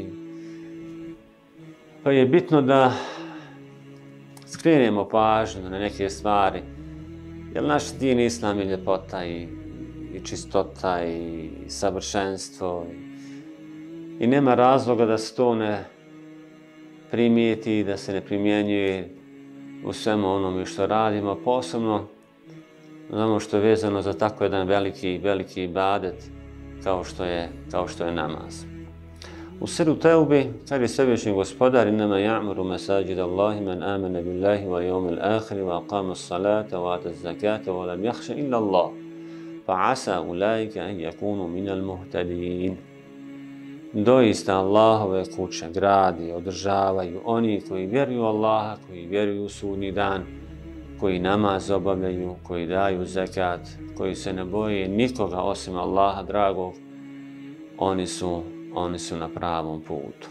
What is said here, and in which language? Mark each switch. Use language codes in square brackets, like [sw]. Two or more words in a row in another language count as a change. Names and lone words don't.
[bs] Pa je bitno da skrenemo pažnju na neke stvari, jer naš din islam je ljepota i čistota i savršenstvo i nema razloga da se to ne primijeti, da se ne primjenjuje u svemu onome što radimo, posebno ono što je vezano za tako jedan veliki ibadet kao što je namaz. U suru Teubi kaže svevišnji gospodar: [ar] "إنما يعمر مساجد الله من آمن بالله واليوم الآخر وأقام الصلاة وآتى الزكاة ولم يخش إلا الله فعسى أولئك أن يكونوا من المهتدين." [bs] Doista Allahove kuće gradi, održavaju oni koji vjeruju Allaha, koji vjeruju u sudnji dan, koji namaz obavljaju, koji daju zekat, koji se ne boje nikoga osim Allaha dragog, oni su na pravom putu.